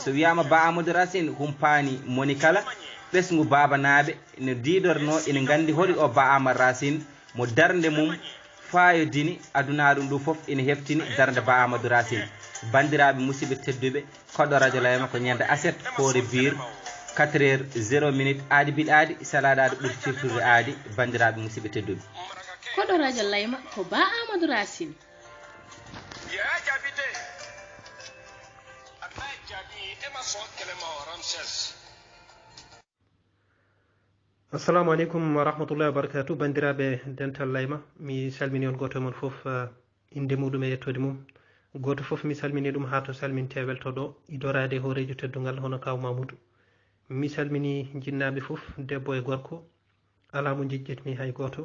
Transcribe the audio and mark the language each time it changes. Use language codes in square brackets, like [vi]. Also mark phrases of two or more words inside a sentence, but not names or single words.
[ff] so wiyama Ba Amadou Racine humpani moni kala ɓesgu babanaɓe ne didorno ene gandi hoɗi o Ba Amadou Racine mo darde mum fayodini adunaɗum ndu foof ene heftini darde Ba Amadou Racine. bandiraɓe musidɓe tedduɓe koɗo radio layma ko ñande aset hoore bir 4h00 aadi bil aadi salade aadi ɓuuri firtude aadi. bandiraɓe musidɓe tedduɓe koɗo radio layma ko Ba Amadou Racine. [ar] السلام عليكم ورحمة الله وبركاته. [ff] bandiraɓe dental layma, mi salmini on goto mon foof inde muɗum e yettode mum. goto foof mi salmini ɗum ha to salminte weltoɗo idorade hoorejo teddungal hono kaw Mamoudou. mi salmini jinnaɓe foof debbo e gorko, ala mo jejjetmi hay goto.